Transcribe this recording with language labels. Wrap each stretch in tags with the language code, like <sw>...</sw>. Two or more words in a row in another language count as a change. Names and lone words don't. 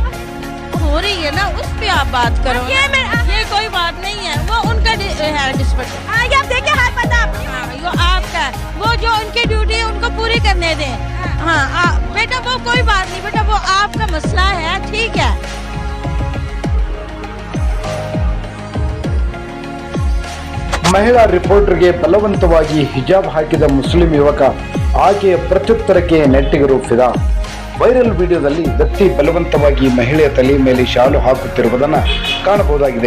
<hi>हो रही है ना उस पे आप बात करो, ये कोई बात नहीं है, वो उनका है डिस्पट। आगे आप देखिए हर पता अपनी वो आपका, वो जो उनकी ड्यूटी है उनको पूरी करने दें। हाँ बेटा वो कोई बात नहीं बेटा, वो आपका मसला है, ठीक है।</hi> <kn>ಮಹಿಳಾ ರಿಪೋರ್ಟರ್ಗೆ ಬಲವಂತವಾಗಿ ಹಿಜಾಬ್ ಹಾಕಿದ ಮುಸ್ಲಿಂ ಯುವಕ, ಆಕೆಯ ಪ್ರತ್ಯುತ್ತರಕ್ಕೆ ನೆಟ್ಟಿಗರು ಫಿದಾ। ವೈರಲ್ ವಿಡಿಯೋದಲ್ಲಿ ವ್ಯಕ್ತಿ ಬಲವಂತವಾಗಿ ಮಹಿಳೆಯ ತಲೆ ಮೇಲೆ ಶಾಲು ಹಾಕುತ್ತಿರುವುದನ್ನು ಕಾಣಬಹುದಾಗಿದೆ.</kn>